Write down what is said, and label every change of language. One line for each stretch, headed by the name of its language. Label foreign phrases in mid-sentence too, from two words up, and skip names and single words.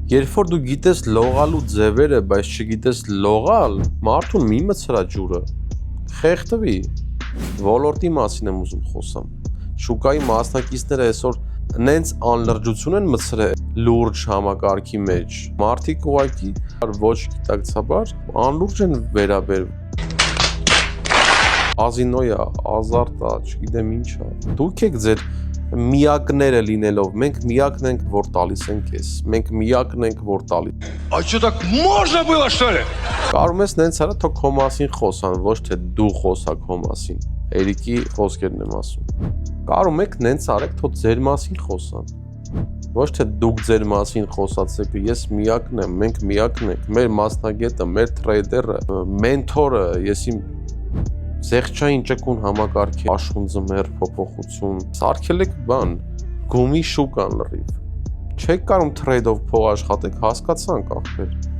Armenian: Երբ որ դու գիտես լողալու ձևերը, բայց չգիտես լողալ, մարդուն մի մցրա ջուրը, խեղդվի, ոլորտի մասին եմ ուզում խոսամ, շուկայի մասնակիցները այսօր նենց անլրջություն են մցրել լուրջ համակարգի մեջ, մարդիկ ուղղակի ոչ գիտակցաբար անլուրջ են վերաբերվում, կազինոյա, ազարտա, չգիտեմ ինչա, դուք եք ձեր միակները լինելով, մենք միակն ենք, որ տալիս ենք ես, մենք միակն ենք, որ տալիս։
Russian: А что, так можно было, что ли?
Armenian: Կարում ես նենց արա, թող քո մասին խոսան, ոչ թե դու խոսա քո մասին, Էրիկի խոսքերն եմ ասում։ Կարում եք նենց արեք, թող ձեր մասին խոսան, ոչ թե դուք ձեր մասին խոսացեք, ես միակն եմ, մենք միակն ենք, մեր մասնագետը, մեր տրեյդերը, մենթորը, ես իմ Զեղչային ճկուն համակարգի աշխունձը մեր փոփոխություն, սարքել եք բան, գումի շուկան լրիվ, չեք կարում տրեյդով փող աշխատեք, հասկացանք ախպեր։